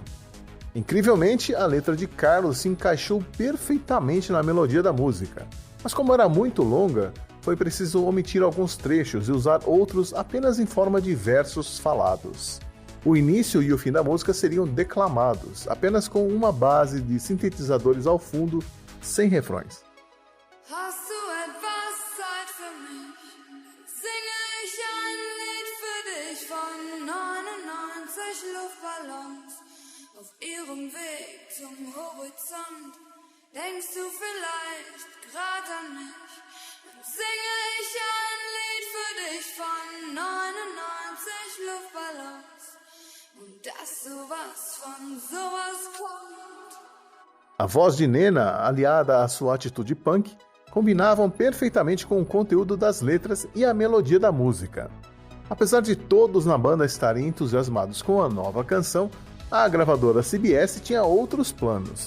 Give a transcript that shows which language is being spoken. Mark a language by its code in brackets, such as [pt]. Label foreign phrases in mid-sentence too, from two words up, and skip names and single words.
[pt] Incrivelmente, a letra de Carlos se encaixou perfeitamente na melodia da música, mas como era muito longa, foi preciso omitir alguns trechos e usar outros apenas em forma de versos falados. O início e o fim da música seriam declamados, apenas com uma base de sintetizadores ao fundo, sem refrões. [de] Hast du etwas Zeit für mich? Singe ich ein Lied für dich von 99 Luftballons auf ihrem Weg zum Horizont. Denkst du vielleicht grad an mich? Dann singe ich ein Lied für dich von 99 Luftballons und dass sowas von sowas kommt. [pt] A voz de Nena, aliada à sua atitude punk, combinavam perfeitamente com o conteúdo das letras e a melodia da música. Apesar de todos na banda estarem entusiasmados com a nova canção, a gravadora CBS tinha outros planos.